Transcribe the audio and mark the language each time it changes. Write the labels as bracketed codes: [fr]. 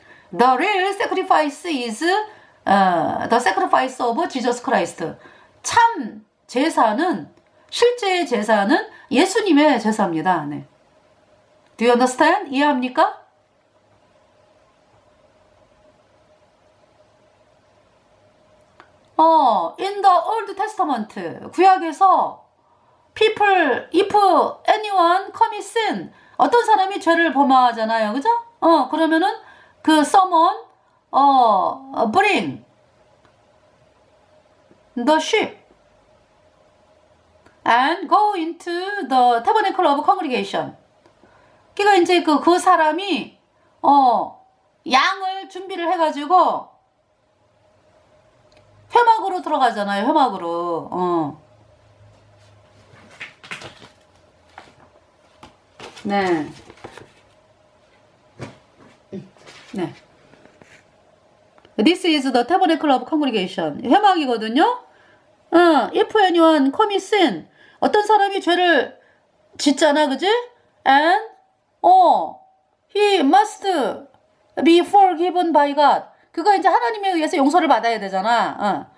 [en] The real sacrifice is the sacrifice of Jesus Christ. [ko] 참 제사는, 실제의 제사는 예수님의 제사입니다. [en] 네. Do you understand? [ko] 이해합니까? [en] In the Old Testament, [ko] 구약에서 [en] people, if anyone commits sin, [ko] 어떤 사람이 죄를 범하잖아요. 그죠? 그러면은 그 [en] someone, bring the sheep and go into the tabernacle of congregation. [ko] 그러니까 이제 그 사람이 양을 준비를 해가지고 회막으로 들어가잖아요. 회막으로. 네. 네. [en] This is the tabernacle of congregation. [ko] 회막이거든요. [en] If anyone commits sin, [ko] 어떤 사람이 죄를 짓잖아, 그지? [en] And he must be forgiven by God. [ko] 그거 이제 하나님에 의해서 용서를 받아야 되잖아.